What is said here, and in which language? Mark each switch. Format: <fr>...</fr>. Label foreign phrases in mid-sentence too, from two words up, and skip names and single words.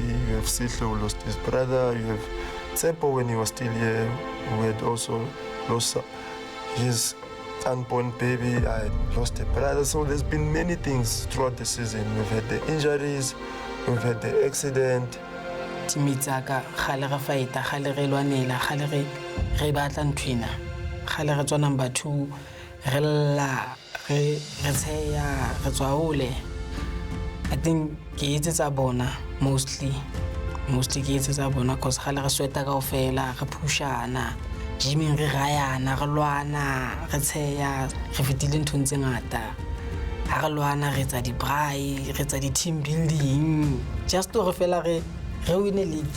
<en>You have Sitlo who lost his brother. You have Tsepo when he was still here, who had also lost his unborn baby. I lost a brother. So there's been many things throughout the season. We've had the injuries, we've had the accident.</en> <st>Timitsaka, khale re fighta, khale re lwanela, khale re batla nthwena. Khale re tswa number 2, re lla, re tseya, re tswa hole.</st> <en>I think</en> <st>ke etsetsa bona mostly ke etsetsa bona cause khale re sweta kaofela, re pushana, gyming re rayana, re lwana, re tseya, re fetile nthong tse ngata. Ha re lwana re tsa di-braai, re tsa di-</st> <en>team building,</en> <st>just to re fela re</st> <en>win a league.</en>